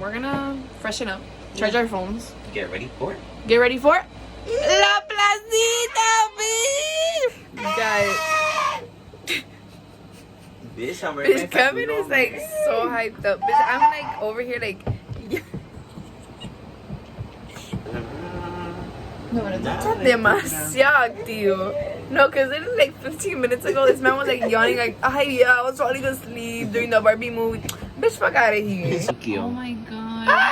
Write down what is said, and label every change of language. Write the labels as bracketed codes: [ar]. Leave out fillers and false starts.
[en] We're gonna freshen up, charge our phones, Get ready for it. get ready for La Placita, bitch. Guys, Bitch, I'm ready. bitch, Kevin is like so hyped up. Bitch, I'm like over here like. [es] No, pero tú estás demasiado activo. [en] No, because it was like 15 minutes ago, this man was like yawning like, ay, yeah, I was falling asleep during the Barbie movie. Bitch, fuck out of here. Thank you. Oh my god.